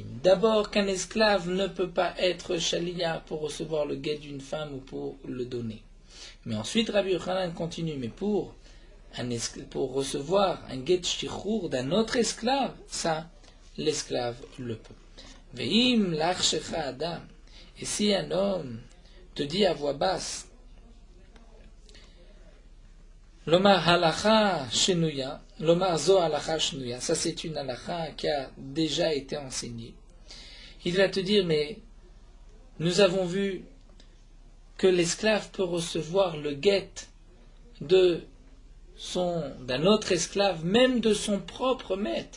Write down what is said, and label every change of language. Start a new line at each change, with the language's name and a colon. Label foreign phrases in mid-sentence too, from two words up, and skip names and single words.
French: D'abord, qu'un esclave ne peut pas être shaliach pour recevoir le guet d'une femme ou pour le donner. Mais ensuite, Rabbi Yochanan continue, mais pour recevoir un guet shichur d'un autre esclave, ça, l'esclave le peut.
Hebrew: ואם ילחשך אדם.
French: Et si un homme te dit à voix basse,
Hebrew: לומר הלכה שנויה, לומר זו הלכה שנויה,
French: ça c'est une halacha qui a déjà été enseignée. Il va te dire, mais nous avons vu que l'esclave peut recevoir le guet d'un autre esclave, même de son propre maître.